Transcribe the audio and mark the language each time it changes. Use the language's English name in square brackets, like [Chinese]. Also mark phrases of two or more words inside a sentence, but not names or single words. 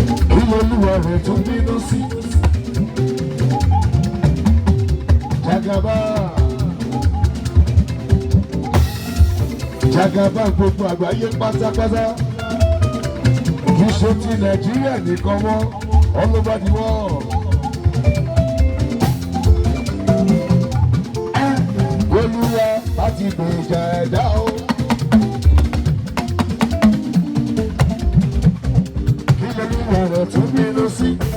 [Yoruba] Kí lolúwa rẹ̀ tún bínú sí? Jagaba. Jagaba gbogbo àgbáyé pátápátá. Kì í ṣe ti Nàìjíríà nìkan mọ́, [English] all over the world. [Yoruba] Ẹ, Olúwa bá ti gbèjà ẹ̀dá o. Kí lolúwa rẹ̀ tún bínú sí?